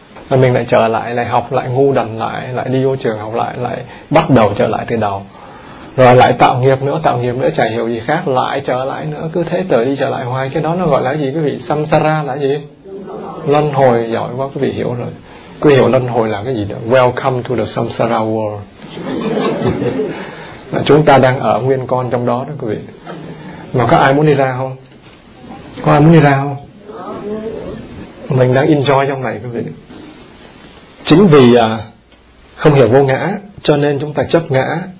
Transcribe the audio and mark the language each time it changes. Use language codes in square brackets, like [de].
[vi] Rồi mình lại trở lại, lại học, lại ngu đần lại, lại đi vô trường học lại, lại bắt đầu trở lại từ đầu. Rồi lại tạo nghiệp nữa, chả hiểu gì khác, lại trở lại nữa, cứ thế tới đi trở lại hoài. Cái đó nó gọi là gì quý vị? Samsara là gì? Luân hồi. Giỏi quá, quý vị hiểu rồi. Quý vị hiểu luân hồi là cái gì đó? [en] Welcome to the Samsara world. [vi] Chúng ta đang ở nguyên con trong đó đó quý vị. Mà có ai muốn đi ra không? Có ai muốn đi ra không? Mình đang enjoy trong này quý vị. Chính vì không hiểu vô ngã, cho nên chúng ta chấp ngã.